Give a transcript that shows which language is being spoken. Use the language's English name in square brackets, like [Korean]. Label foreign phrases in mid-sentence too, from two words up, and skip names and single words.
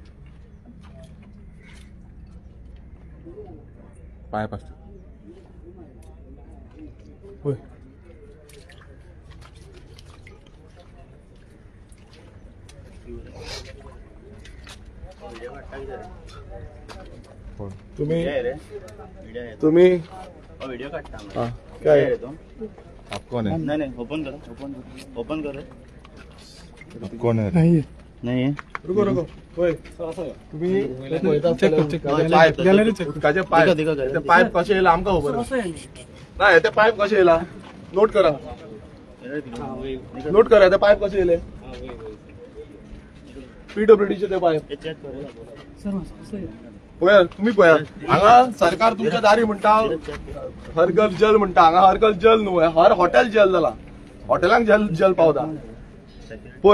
[Konkani] पायप असतो पळय तुम्ही वीडियो काढता [Hindi] हाँ, क्या है आप कौन है? नहीं ओपन करो ओपन करो आप कौन है? नहीं है [Konkani] रुको रुको होय तुम्ही उदकाचे पायप ते पायप कशे येयला आमकां खबर ना हे ते पायप कशे येयला नोट करा ते पायप कशे येयले PWD चे ते पायप पळया तुम्ही पळया हांगा [Marathi] सरकार तुमच्या दारी [Konkani] म्हणटा [Hindi] हर घर जल [Konkani] म्हणटा हांगा [Hindi] हर घर जल [Konkani] न्हू [Hindi] हर हॉटेल जल [Konkani] जाला हॉटेलांक जल पावता पळय